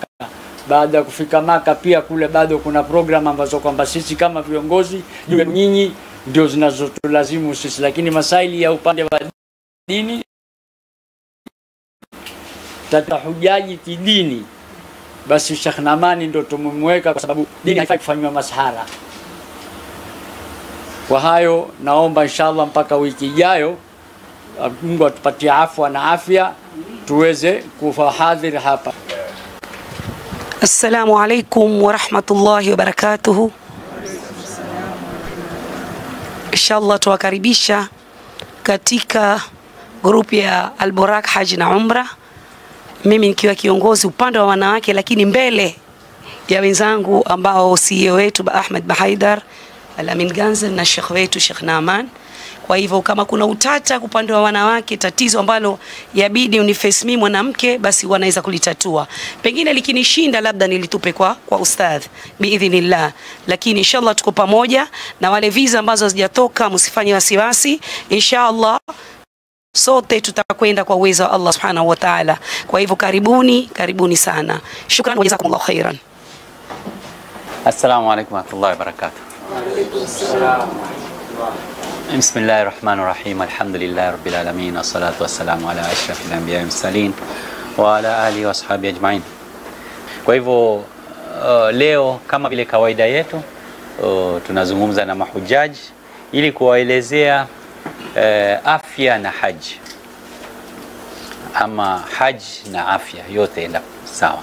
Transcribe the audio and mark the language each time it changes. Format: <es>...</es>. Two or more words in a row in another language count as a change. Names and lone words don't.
<sw>Baada ya kufika Maka pia kule bado kuna program ambazo kwamba sisi kama viongozi juu nyinyi ndio zinazotulazimu sisi, lakini masaili ya upande wa dini tatahujaji kidini, basi Sheikh Naamani ndio tumemweka kwa sababu dini haifai kufanywa masahara. Kwa hayo naomba inshallah mpaka wiki ijayo Mungu atupatie afwa na afya tuweze kufahadhiri hapa.</sw> <ar>السلام عليكم ورحمة الله وبركاته.</ar> <sw>Inshallah tuwakaribisha katika grupu ya Al-Burak Haji na Umra, mimi nikiwa kiongozi upande wa wanawake, lakini mbele ya wenzangu ambao CEO wetu Ahmed Bahaidar, Al-Amin Ganzel na Sheikh wetu Sheikh Naaman. Kwa hivyo kama kuna utata upande wa wanawake, tatizo ambalo yabidi uniface mimi mwanamke, basi wanaweza kulitatua. Pengine likinishinda labda nilitupe kwa ustadh biidhnillah, lakini inshallah tuko pamoja. Na wale visa ambazo hazijatoka msifanye wasiwasi, inshallah sote tutakwenda kwa uwezo wa Allah</sw> <ar>سبحانه وتعالى.</ar> <sw>Kwa hivyo karibuni sana.</sw> <ar>شكرا وجزاكم الله خيرا. السلام عليكم ورحمة الله وبركاته. بسم الله الرحمن الرحيم. الحمد لله رب العالمين. والصلاة والسلام على أشرف الأنبياء المرسلين وعلى آله وأصحابه أجمعين.</ar> <sw>Kwa hivyo leo kama vile kawaida yetu tunazungumza na mahujaji ili kuwaelezea afya na haji, ama haji na afya yote enda sawa.</sw>